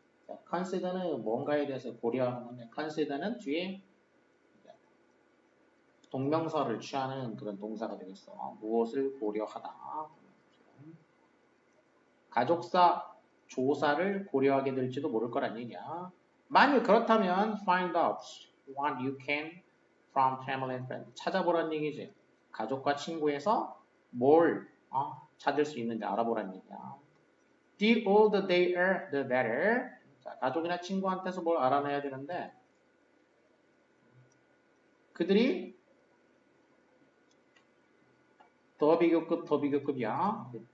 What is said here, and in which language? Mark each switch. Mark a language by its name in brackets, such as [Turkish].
[Korean] 자, consider는 뭔가에 대해서 고려하는 건데 consider는 뒤에 동명사를 취하는 그런 동사가 되겠어. 무엇을 고려하다. 가족사 조사를 고려하게 될지도 모를 거란 얘기야. 만약 그렇다면 [English] find out what you can from family and friends. [Korean] 찾아보란 얘기지. 가족과 친구에서 뭘 찾을 수 있는지 알아보란 얘기야. [English] The older they are, the better. [Korean] 자, 가족이나 친구한테서 뭘 알아내야 되는데 그들이 더 비교급이야.